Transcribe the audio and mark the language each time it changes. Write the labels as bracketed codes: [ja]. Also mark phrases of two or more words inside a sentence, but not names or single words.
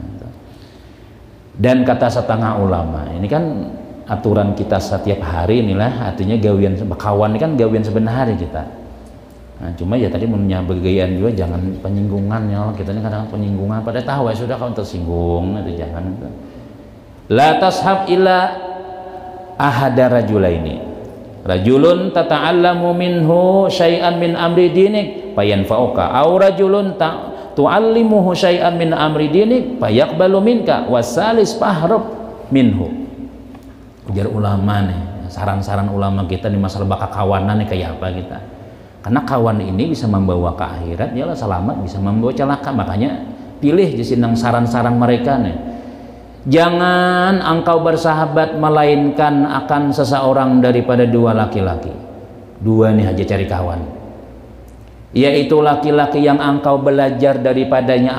[bjn] dan kata setengah ulama ini kan aturan kita setiap hari inilah artinya gawian kawan ini kan gawian sebenarnya kita cuma ya tadi punya begayaan juga jangan penyinggungan ya kita ini kadang penyinggungan pada tahu ya sudah kawan tersinggung itu jangan [ar] لا تصحب إلا أحد رجلين رجل تتعلم منه شيئا من أمر دينك فينفعك أو رجل تعلمه شيئا من أمر دينك فيقبل منك والثالث فاهرب منه. [bjn] Ujar ulama nih saran-saran ulama kita di masalah kawanan nih kayak apa kita karena kawan ini bisa membawa ke akhirat dialah selamat bisa membawa celaka makanya pilih di sini saran-saran mereka nih [id] jangan engkau bersahabat melainkan akan seseorang daripada dua laki-laki dua nih aja cari kawan yaitu laki-laki yang engkau belajar daripadanya